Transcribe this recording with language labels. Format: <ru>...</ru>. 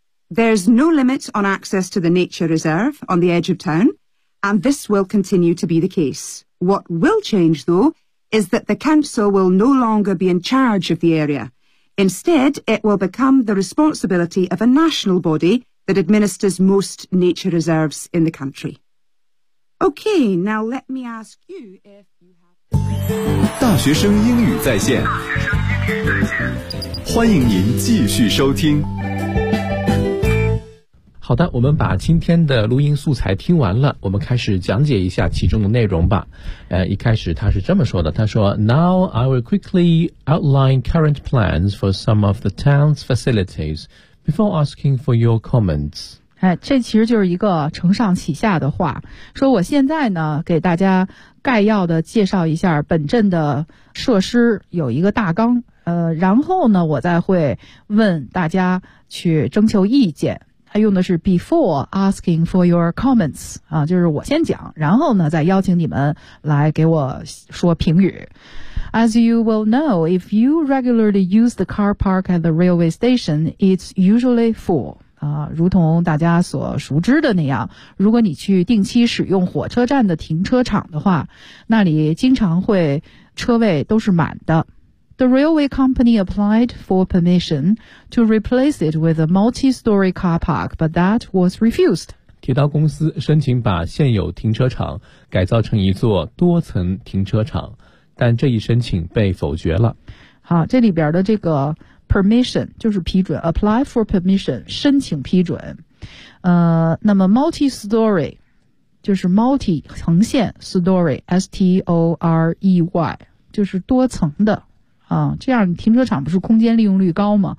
<en>There's no limit on access to the nature reserve on the edge of town, and this will continue to be the case. What will change, though, is that the council will no longer be in charge of the area. Instead, it will become the responsibility of a national body that administers most nature reserves in the country. Okay, now let me ask you if you have...</en> <zh>大学生英语在线，欢迎您继续收听。好的，我们把今天的录音素材听完了，我们开始讲解一下其中的内容吧。一开始他是这么说的，他说</zh> <en>Now I will quickly outline current plans for some of the town's facilities before asking for your comments.</en> <zh>哎，这其实就是一个承上启下的话，说我现在呢给大家概要的介绍一下本镇的设施有一个大纲，然后呢我再会问大家去征求意见。他用的是</zh> <en>before asking for your comments</en> <zh>啊，就是我先讲，然后呢再邀请你们来给我说评语。</zh> <en>As you will know, if you regularly use the car park at the railway station, it's usually full</en> <zh>啊，如同大家所熟知的那样，如果你去定期使用火车站的停车场的话，那里经常会车位都是满的。</zh> <en>The railway company applied for permission to replace it with a multi-story car park, but that was refused.</en> <zh>铁道公司申请把现有停车场改造成一座多层停车场，但这一申请被否决了。好，这里边的这个permission 就是批准 apply for permission 申请批准那么 multi-story 就是 multi 横线 story S-T-O-R-E-Y 就是多层的这样停车场不是空间利用率高吗？</zh>